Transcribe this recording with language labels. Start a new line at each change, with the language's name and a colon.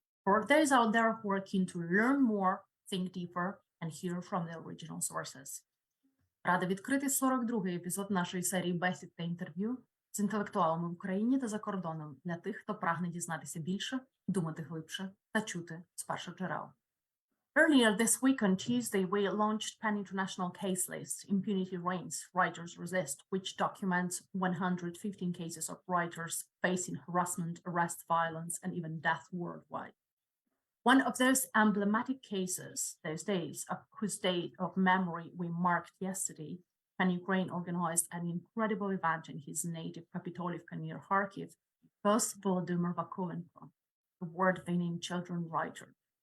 English: For those out there who are keen to learn more, think deeper, and hear from the original sources.
Ukrainian: Рада відкрити 42-й епізод нашої серії бесід та інтерв'ю з інтелектуалами в Україні та за кордоном для тих, хто прагне дізнатися більше, думати глибше та чути з перших джерел.
English: Earlier this week on Tuesday, we launched Pan International Case List, Impunity Reigns, Writers Resist, which documents 115 cases of writers facing harassment, arrest, violence, and even death worldwide. One of those emblematic cases, those days, of whose day of memory we marked yesterday, Pan Ukraine organized an incredible event in his native Kapitolivka near Kharkiv, was Volodymyr Vakulenko, award-winning children's writer.